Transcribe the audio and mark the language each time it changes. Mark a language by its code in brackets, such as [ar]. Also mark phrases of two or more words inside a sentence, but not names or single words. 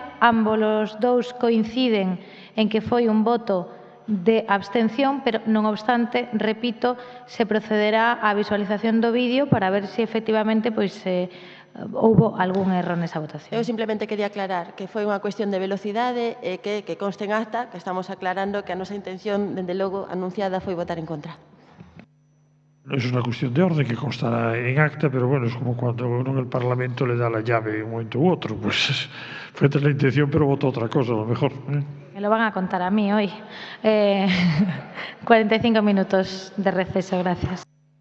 [gl] Ambos os dous coinciden en que foi un voto de abstención, pero non obstante, repito, se procederá á visualización do vídeo para ver se efectivamente houbo algún erro nesa votación. Eu simplemente quería aclarar que foi unha cuestión de velocidade e que conste en acta que estamos aclarando que a nosa intención, dende logo, anunciada foi votar en contra. [es] No es una cuestión de orden que constará en acta, pero bueno, es como cuando uno en el Parlamento le da la llave en un momento u otro, pues fue la intención, pero votó otra cosa, a lo mejor. Me lo van a contar a mí hoy. 45 minutos de receso, gracias.